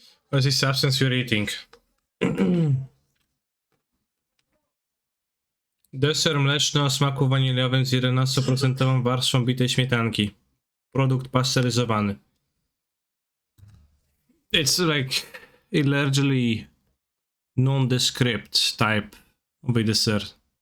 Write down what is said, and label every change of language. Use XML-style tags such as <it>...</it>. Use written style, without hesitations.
<en>What's the substance you're eating?</en> <pl>Deser mleczny o smaku waniliowym z 11% warstwą bitej śmietanki. Produkt pasteryzowany.</pl> <en>It's like a largely nondescript type of a dessert.</en>